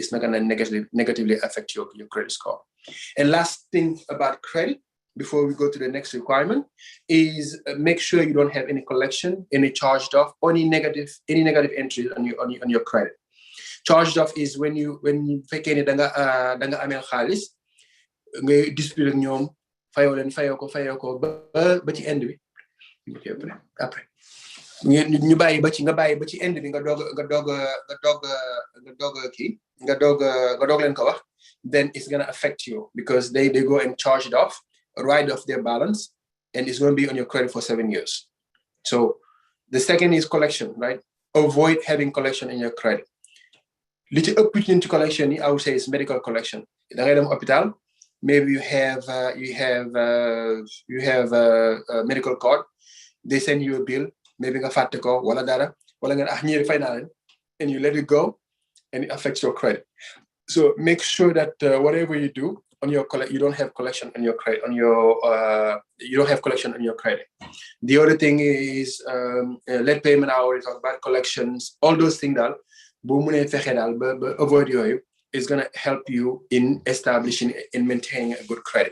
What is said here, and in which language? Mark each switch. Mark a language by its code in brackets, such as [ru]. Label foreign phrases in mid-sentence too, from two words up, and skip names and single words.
[en] It's not going to negatively affect your credit score. And last thing about credit, before we go to the next requirement, is make sure you don't have any collection, any charged off, or any negative entries on your credit. Charged off is when you [wo] fekkee danga amel xaalis ngay dispute ak ñoom fayoo ko ba ci end bi après ñu bàyyi ba ci end bi nga doog leen ko wax, [en] then it's going to affect you, because they go and charge it off, write off their balance, and it's going to be on your credit for 7 years. So the second is collection, right? Avoid having collection in your credit. Little opportunity collection, I would say, is medical collection. Maybe you have a medical card. They send you a bill. Maybe [wo] nga fàtte ko wala dara wala nga ñëri fay naa leen, [en] and you let it go, and it affects your credit. So make sure that whatever you do on your you don't have collection on your credit. You don't have collection on your credit. The other thing is late payment. I already talked about collections. All those things avoid yooyu is going to help you in establishing and maintaining a good credit.